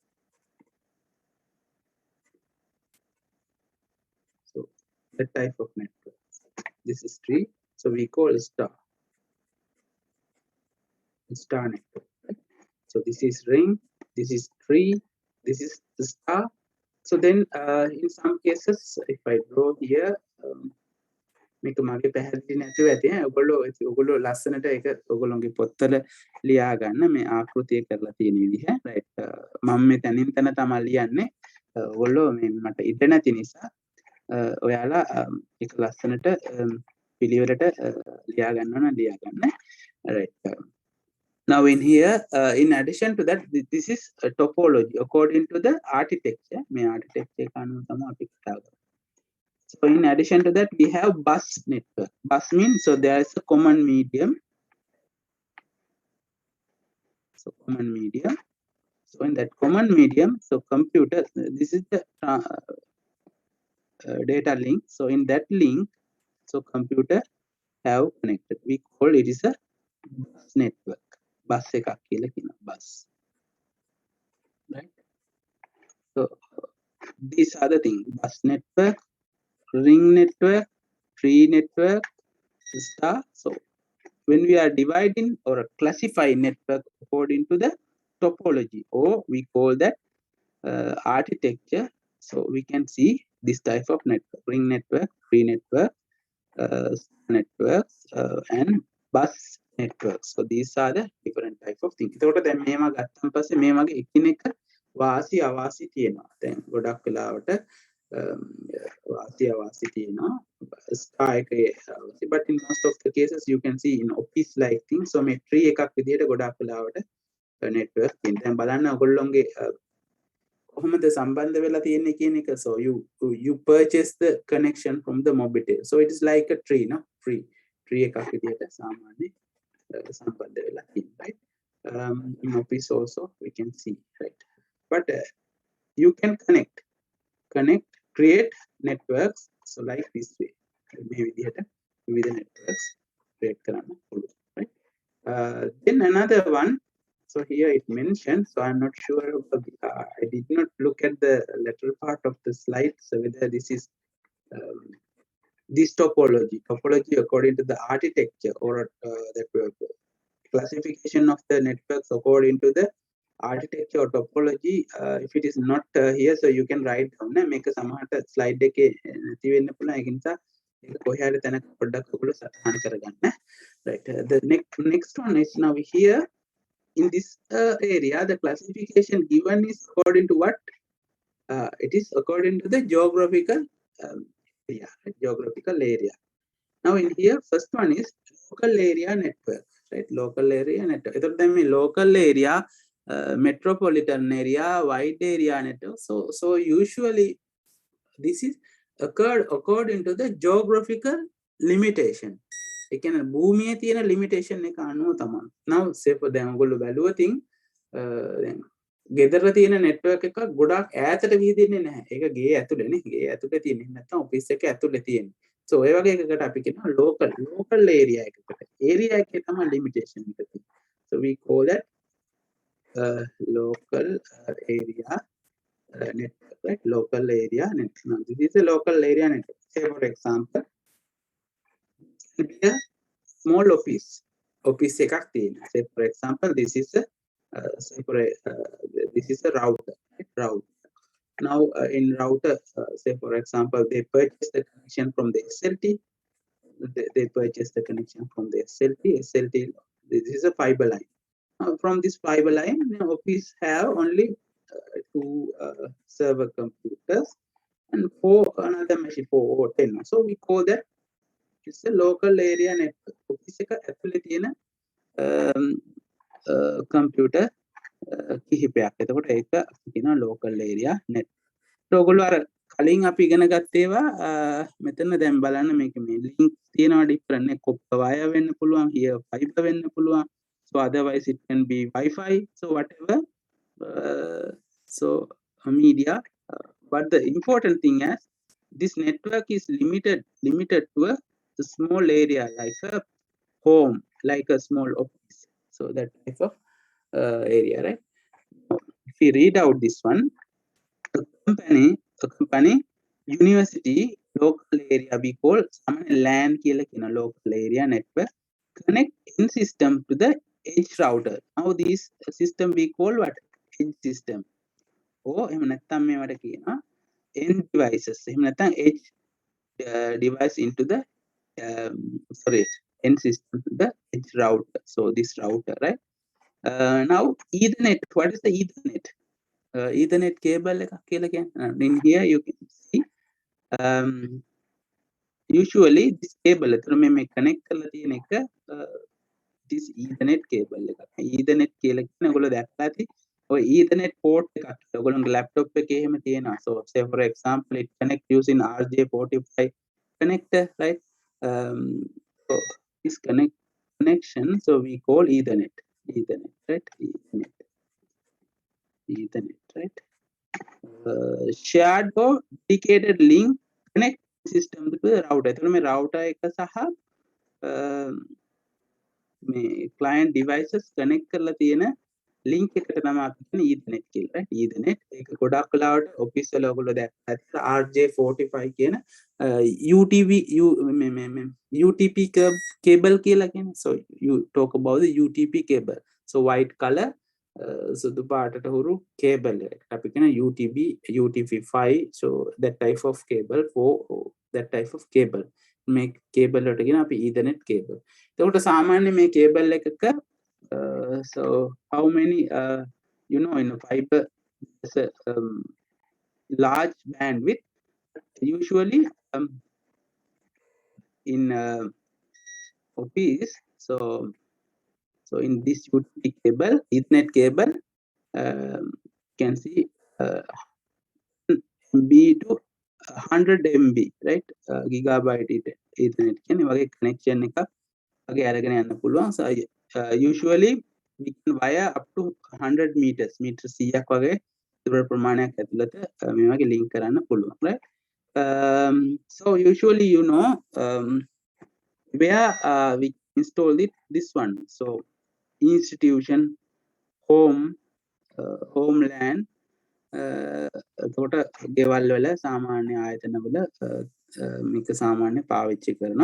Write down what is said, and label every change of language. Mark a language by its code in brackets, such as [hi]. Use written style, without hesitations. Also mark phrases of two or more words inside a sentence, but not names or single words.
[en] So that type of network. This is tree. So we call star network, right? So this is ring, this is tree, this is the star. So then in some cases, if I draw here, [si] මේක මගේ පැහැදිලි නැතුව ඇති ඈ, ඔයගොල්ලෝ ලස්සනට ඒක ඔයගොල්ලෝගේ පොත්වල ලියා ගන්න මේ ආකෘතිය කරලා තියෙන විදිහ, right? මම මේ තනින් තන තමයි ලියන්නේ. ඔයගොල්ලෝ මේ මට ඉඩ නැති නිසා ඔයාලා ඒක ලස්සනට පිළිවෙලට ලියා ගන්න ඕන, ලියා ගන්න, [en] right? Now in here, in addition to that, this is a topology according to the architecture. [si] මේ architecture එක අනුව තමයි අපි කතා කරන්නේ. [en] So in addition to that, we have bus network. Bus means, so there is a common medium. So common medium. So in that common medium, so computer, this is the data link. So in that link, so computer have connected. We call it is a bus network. [si] Bus එකක් කියලා කියනවා, [en] bus. Right? So these are the things: bus network, ring network, tree network, star. So when we are dividing or classifying network according to the topology, or we call that architecture, so we can see this type of network: ring network, tree network, networks, and bus networks. So these are the different type of things. [si] එතකොට දැන් මේවා ගත්තන් පස්සේ මේ වගේ එකිනෙක වාසි අවාසි තියෙනවා. දැන් ගොඩක් වෙලාවට වාසි අවාසි තියෙනවා. Star එකේ වාසි, [en] but in most of the cases you can see in office like things. [si] So මේ tree එකක් විදිහට ගොඩක් වෙලාවට network තියෙනවා. දැන් බලන්න ඔයගොල්ලෝගේ කොහොමද සම්බන්ධ වෙලා තියෙන්නේ කියන එක. [en] So you purchase the connection from the Mobitel. So it is like a tree, no? Tree [si] එකක් විදිහට සාමාන්‍ය සම්බන්ධ වෙලා තියෙනවා, [en] right? In office also we can see, right? But you can connect, create networks, so like this way. [si] මේ විදිහට විවිධ networks create කරන්න පුළුවන්, [en] right? Then another one, so here it mentions, so I'm not sure, I did not look at the lateral part of the slide, so whether this is this topology according to the architecture, or that classification of the networks according to the architecture or topology. If it is not here, so you can write down, make a [si] සමහරට slide එකේ නැති වෙන්න පුළුවන්. ඒක නිසා ඒක කොහේ හරි තැනක පොඩ්ඩක් ඔයගොල්ලෝ සටහන් කරගන්න, [en] right? The next one is now here. in this area, the classification given is according to what? It is according to the geographical geographical area. Now in here, first one is local area network, right? Local area network. Then local area, metropolitan area, wide area network. So usually this is occurred according to the geographical limitation. [si] ඒ කියන්නේ භූමියේ තියෙන limitation එක අනුව තමයි. [en] Now say for [si] දැන් ඔයගොල්ලෝ බැලුවතින් දැන් ගෙදර තියෙන network එකක් ගොඩාක් ඈතට විහිදෙන්නේ නැහැ. ඒක ගේ ඇතුළේනේ. ගේ ඇතුළේ තියෙන්නේ නැත්නම් office එක ඇතුළේ තියෙන්නේ. So ඔය වගේ එකකට අපි කියනවා [en] local area [si] එකකට. area එකේ තමයි limitation එක තියෙන්නේ. [en] So we call that local area network, right? Local area network. Now, this is a local area network. Say for example, a small office [si] එකක් තියෙනවා. [en] Say for example, this is a router, right? Router. Now in router, say for example, they purchase the connection from the SLT. They purchase the connection from the SLT. This is a fiber line. From this fiber line, the office have only 2 server computers and 4 another machine, 4 or 10. So we call that it's a local area network. [si] Office එක ඇතුලේ තියෙන computer කිහිපයක්. එතකොට ඒක අපි කියනවා [en] local area network. [si] ඔයගොල්ලෝ අර කලින් අපි ඉගෙන ගත්තේවා මෙතන දැන් බලන්න මේක මේ link තියෙනවා different නේ. [en] copper wire [si] වෙන්න පුළුවන්, [en] here fiber [si] වෙන්න පුළුවන්. [en] So otherwise it can be Wi-Fi. So whatever. So media. But the important thing is this network is limited to a small area like a home, like a small office. So that type of area, right? If we read out this one, a company, university, local area we call LAN [si] කියලා කියන [en] local area network connect in system to the edge router. Now this system we call what? Edge system. [si] එහෙම නැත්නම් මේවට කියනවා [en] end devices. [si] එහෙම නැත්නම් [en] edge device into the end system to the edge router. So this router, right? Now Ethernet. What is the Ethernet? Ethernet cable [si] එකක් කියලා කියන්නේ. [en] In here you can see usually this cable [si] එතන මේ connect කරලා තියෙන එක [en] this Ethernet cable එකක්. [si] Ethernet කියලා කියන්නේ ඔයගොල්ලෝ දැක්කා ඇති. ඔය [en] Ethernet port [si] එකක් ඔයගොල්ලෝගේ laptop එකේ එහෙම තියෙනවා. [en] So say for example it connect using RJ45 connector, right? So this connection, so we call Ethernet, right? Ethernet, right? Shared or dedicated link connect system to the router. [si] එතකොට මේ router එක සහ මේ [en] client devices [si] connect කරලා තියෙන link එකට තමයි අපි කියන්නේ Ethernet කියලා, right? Ethernet ඒක ගොඩක් වෙලාවට office වල ඔයගොල්ලෝ දැක්කත් RJ45 කියන [en] UTP cable [si] කියලා කියන්නේ. [en] So you talk about the UTP cable. So white color [si] සුදු පාටට හුරු cable එක අපි කියන UTP5. [en] So that type of cable, for that type of cable [si] මේ cable වලට කියන අපි [en] Ethernet cable. [si] එතකොට සාමාන්‍ය මේ cable එකක [en] so how many in a fiber there's a large bandwidth usually in office. So in this UTP cable, Ethernet cable, you can see MB to 100 MB, right? Gigabyte Ethernet [si] කියන්නේ වගේ connection එකක් වගේ අරගෙන යන්න පුළුවන්. [en] So usually we can wire up to 100 meters, [si] meter 100ක් වගේ දුර ප්‍රමාණයක් ඇතුළත මේ වගේ link කරන්න පුළුවන්, [en] right? So usually where we install this one. So institution, homeland, [si] එතකොට ගෙවල් වල සාමාන්‍ය ආයතන වල මේක සාමාන්‍ය පාවිච්චි කරනවා.